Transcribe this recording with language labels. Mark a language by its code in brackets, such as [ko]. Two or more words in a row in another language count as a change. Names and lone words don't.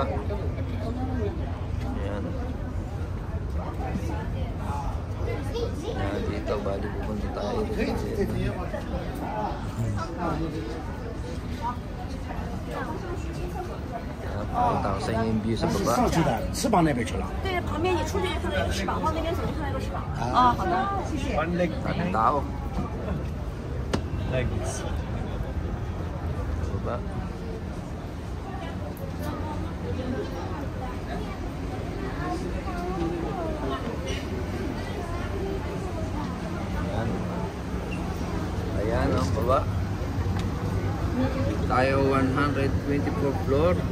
[tl] Ayan. Ayan dito, bali pupunta tayo dito. Pakita ko sa inyo yung view sa baba. [zh] 上去的翅膀那边去了。对，旁边你出去就看到有个翅膀，往那边走就看到有个翅膀。啊，好的，谢谢。 [tl] Daming tao. [en] Like this. [tl] Baba. Ayan. Ayan ang baba. Tayo 124 floor.